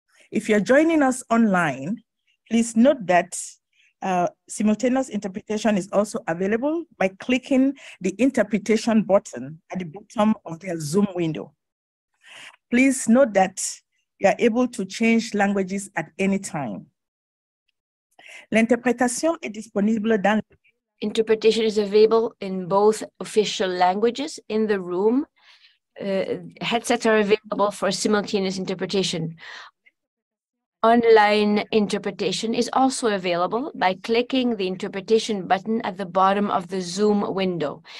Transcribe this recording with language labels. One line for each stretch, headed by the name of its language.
English: If you're joining us online, please note that simultaneous interpretation is also available by clicking the interpretation button at the bottom of their Zoom window. Please note that you are able to change languages at any time.
French: L'interprétation est disponible dans.
English: Interpretation is available in both official languages in the room. Headsets are available for simultaneous interpretation. Online interpretation is also available by clicking the interpretation button at the bottom of the Zoom window.